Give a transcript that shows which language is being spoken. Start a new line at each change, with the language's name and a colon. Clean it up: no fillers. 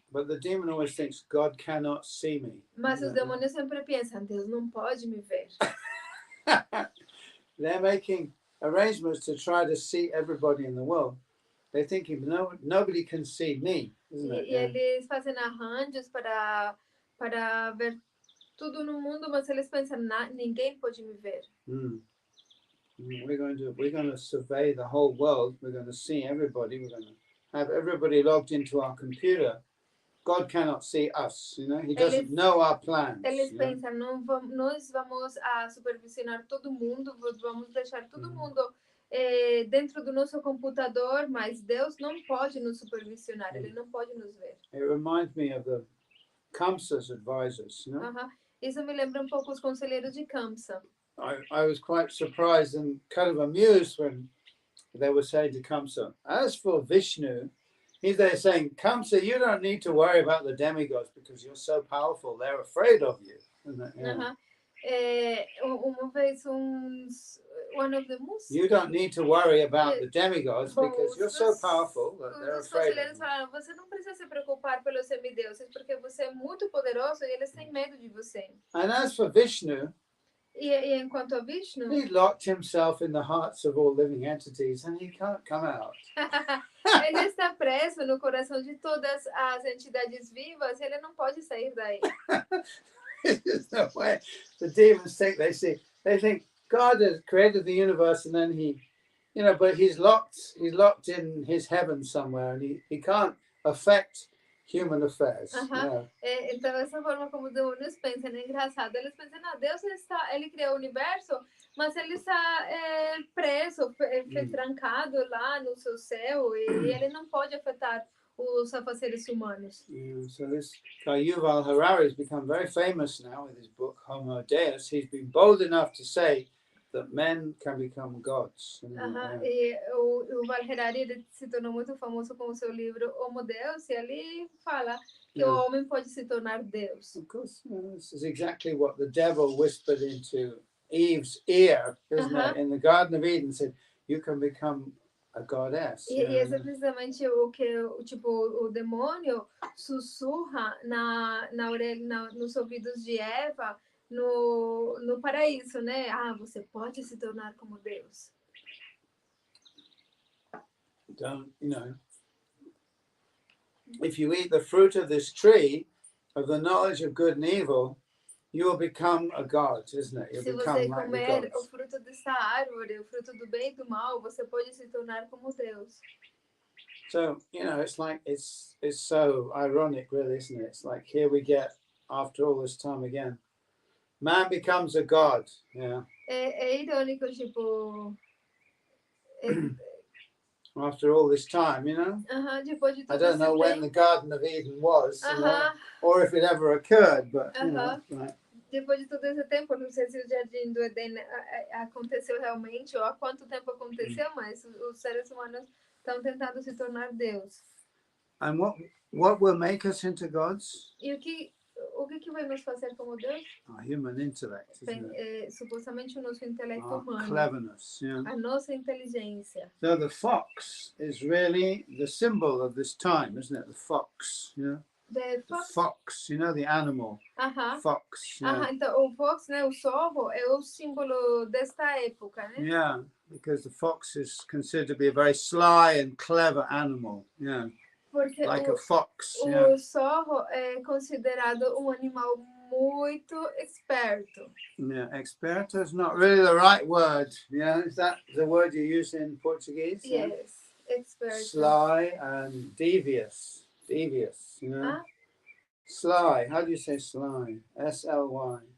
English: But the demon always thinks God cannot see me.
Portuguese: Mas os demônios sempre pensam, Deus não pode me ver.
English: They're making arrangements to try to see everybody in the world. They're thinking, no, nobody can see me, isn't it?
Portuguese: E eles fazem arranjos para ver tudo no mundo, mas eles pensam, ninguém pode me ver.
English: We're going to survey the whole world. We're going to see everybody. We're going to have everybody logged into our computer. God cannot see us, He doesn't know our plans.
Portuguese: Eles pensam, nós vamos supervisionar todo mundo, vamos deixar todo mundo dentro do nosso computador, mas Deus não pode nos supervisionar, Ele não pode nos ver.
English: It reminds me of the Kamsa's advisors,
Portuguese: Isso me lembra pouco os conselheiros de Kamsa.
English: I was quite surprised and kind of amused when they were saying to Kamsa, as for Vishnu, he's there saying, Kamsa, you don't need to worry about the demigods because you're so powerful. They're afraid of you.
Portuguese: Uma vez
English: one of the Muslims, you don't need to worry about the demigods because you're so powerful that they're afraid of you.
Portuguese: Falaram, você não precisa se preocupar pelos semideuses porque você é muito poderoso e eles têm medo de você.
English: And as for Vishnu,
Portuguese: E enquanto a Vishnu,
English: he locked himself in the hearts of all living entities and he can't come out.
Portuguese: Ele está preso no coração de todas as entidades vivas e ele não pode sair daí.
English: There's no way. The demons think they think God has created the universe and then he, but he's locked in his heaven somewhere and he can't affect human affairs.
Portuguese: Então essa forma como os demônios pensam é engraçado. Eles pensam, Deus ele criou o universo, mas ele está preso, trancado lá no seu céu e ele não pode afetar os afazeres humanos.
English: So this guy Yuval Harari has become very famous now with his book Homo Deus. He's been bold enough to say that men can become gods.
Portuguese: E o Yuval Harari ele se tornou muito famoso com o seu livro Homo Deus e ele fala que o homem pode se tornar Deus.
English: Of course, this is exactly what the devil whispered into Eve's ear, isn't it? In the Garden of Eden, said, "You can become a goddess."
Portuguese: E esse é precisamente o que o demônio sussurra na orelha, nos ouvidos de Eva no paraíso, né? Você pode se tornar como Deus.
English: Don't, if you eat the fruit of this tree, of the knowledge of good and evil, you will become a god, isn't it? You'll
Portuguese: Se você comer o fruto dessa árvore, o fruto do bem e do mal, você pode se tornar como Deus.
English: So, it's like, it's so ironic, really, isn't it? It's like, here we get, after all this time again, man becomes a god,
Portuguese: É irônico,
English: after all this time,
Portuguese: depois de
English: I don't know when the Garden of Eden was, or if it ever occurred, but, right.
Portuguese: Depois de todo esse tempo, não sei se o Jardim do Éden aconteceu realmente, ou há quanto tempo aconteceu, mas os seres humanos estão tentando se tornar Deus.
English: And what will make us into gods?
Portuguese: E o que vai nos fazer como Deus?
English: Our human intellect, isn't it?
Portuguese: Supostamente o nosso intelecto humano.
English: Cleverness,
Portuguese: a nossa inteligência.
English: So the fox is really the symbol of this time, isn't it? The fox, The fox, the animal. Fox.
Portuguese: Então o fox, né, o zorro, é o símbolo desta época, né?
English: Yeah, because the fox is considered to be a very sly and clever animal. Yeah.
Portuguese: Porque
English: like a fox.
Portuguese: O zorro é considerado um animal muito esperto.
English: Yeah, experto is not really the right word. Yeah, is that the word you use in Portuguese? Yeah? Yes, esperto. Sly and devious. Devious, you know? Ah, Sly. How do you say sly? S-L-Y.